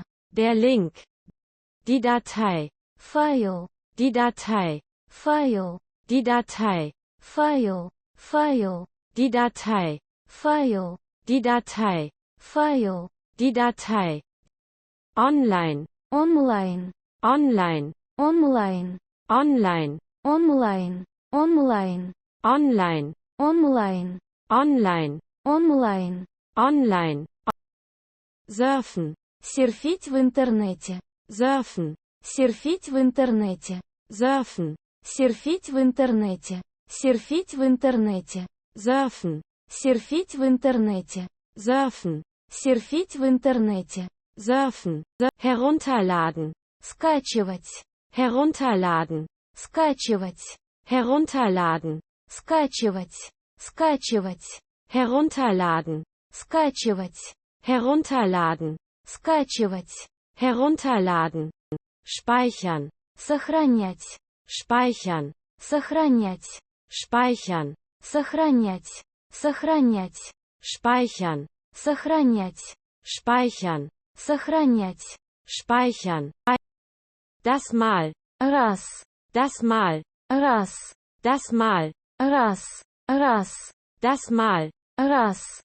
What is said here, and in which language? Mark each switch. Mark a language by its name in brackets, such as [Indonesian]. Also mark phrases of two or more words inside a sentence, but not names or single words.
[German] Der Link. Die Datei. [Russian] файл, [German] Die Datei. [Russian] файл, [German] Die Datei. [Russian] файл, файл, [German] Die Datei. [Russian] файл, [German] Die Datei. [Russian] файл, [German] Die Datei. Online. [Russian] онлайн, [German] Online. [Russian] онлайн, [German] Online. [Russian] онлайн, онлайн, [German] Online. [Russian] онлайн, [German] Online. [Russian] онлайн, [German] Online. Surfen. [Russian] серфить в интернете, [German] Surfen. [Russian] серфить в интернете, [German] Surfen. [Russian] серфить в интернете, серфить в интернете, [German] Surfen. [Russian] серфить в интернете, [German] Surfen. [Russian] серфить в интернете, [German] Surfen. Herunterladen. [Russian] скачивать, [German] Herunterladen. [Russian] скачивать, [German] Herunterladen. [Russian] скачивать, скачивать, [German] Herunterladen. [Russian] скачивать, [German] Herunterladen. [Russian] скачивать, [German] Herunterladen. Speichern. [Russian] сохранять, [German] Speichern. [Russian] сохранять, [German] Speichern. [Russian] сохранять, сохранять, [German] Speichern. [Russian] сохранять, [German] Speichern. [Russian] сохранять, [German] Speichern. Das Mal. [Russian] раз, [German] Das Mal. [Russian] раз, [German] Das Mal. [Russian] раз, раз, [German] Das Mal. [Russian] раз,